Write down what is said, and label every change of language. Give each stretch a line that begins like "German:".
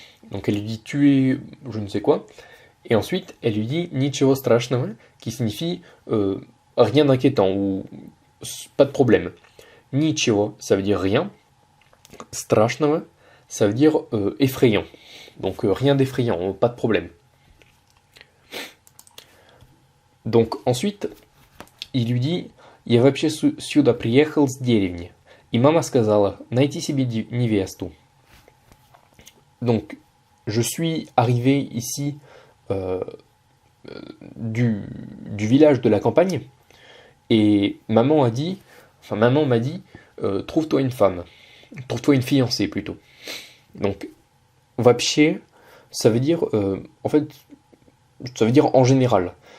French: Donc elle lui dit tu es je ne sais quoi, et ensuite elle lui dit
Russian: Ничего страшного,
French: qui signifie rien d'inquiétant ou pas de problème. Ничего, ça veut dire rien. Страшного, ça veut dire effrayant. Donc rien d'effrayant, pas de problème. Donc ensuite, il lui dit
Russian: Я вообще сюда приехал с деревни. И мама сказала найти себе невесту.
French: Donc, je suis arrivé ici du village de la campagne et maman m'a dit, trouve-toi une femme, trouve-toi une fiancée plutôt. Donc, вообще, ça veut dire, en fait, ça veut dire en général.